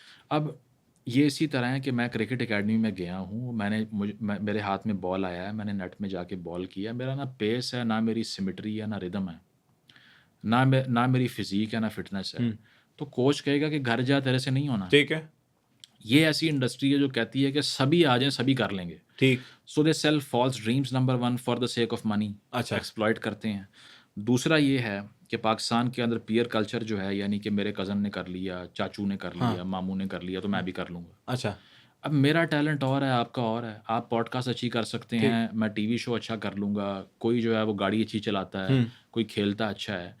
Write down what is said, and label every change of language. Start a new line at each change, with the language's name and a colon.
Urdu: اب یہ اسی طرح ہے کہ میں کرکٹ اکیڈمی میں گیا ہوں، میرے ہاتھ میں بال آیا ہے، میں نے نیٹ میں جا کے بال کیا، میرا نہ پیس ہے، نہ میری سیمیٹری ہے، نہ ردم ہے، نہ میری فزیک ہے، نہ فٹنس ہے. تو کوچ کہے گا کہ گھر جا، تیرے سے نہیں ہونا. ٹھیک ہے. یہ ایسی انڈسٹری ہے جو کہتی ہے کہ سبھی آ جائیں، سبھی کر لیں گے. ٹھیک.
English: so they sell false dreams, number 1 for the sake of money,
Urdu: اچھا. ایکسپلائٹ کرتے ہیں. دوسرا یہ ہے کہ پاکستان کے اندر پیئر کلچر جو ہے، یعنی کہ میرے کزن نے کر لیا، چاچو نے کر لیا، ماموں نے کر لیا، تو میں بھی کر لوں گا. اچھا. اب میرا ٹیلنٹ اور ہے، آپ کا اور ہے. آپ پوڈ کاسٹ اچھی کر سکتے ہیں، میں ٹی وی شو اچھا کر لوں گا، کوئی جو ہے وہ گاڑی اچھی چلاتا ہے، کوئی کھیلتا اچھا ہے.